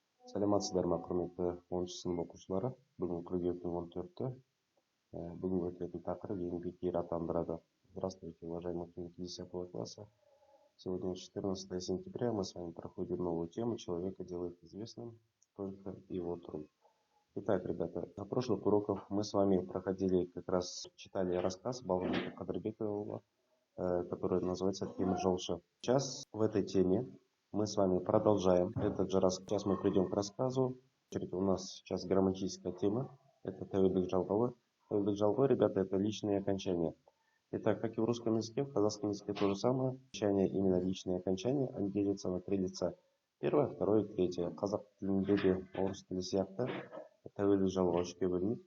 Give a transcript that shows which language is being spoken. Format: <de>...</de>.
<kk>Саламатсыздар ма, құрметті 10-шы сынып оқушылары. Бүгін қыркүйектің 14-і. Бүгін өтетін тақырып еңбек ері атандырады.</kk> <ru>Здравствуйте, уважаемые ученики 10 класса. Сегодня 14 сентября. Мы с вами проходим новую тему. Человека делает известным только его труд. Итак, ребята, на прошлых уроках мы с вами проходили, как раз читали рассказ Балғабека Қадырбекова, который называется «Темір жолшы». Сейчас в этой теме мы с вами продолжаем этот же рассказ. Сейчас мы придем к рассказу. У нас сейчас грамматическая тема. Это тәуелдік жалғауы. Тәуелдік жалғауы, ребята, это личные окончания. Итак, как и в русском языке, в казахском языке то же самое. Окончания, именно личные окончания, они делятся на три лица. Первое, второе, третье.</ru> <kk>Қазақ тілінде де орыс тілі сияқты тәуелдік жалғау үшке бөлінеді.</kk>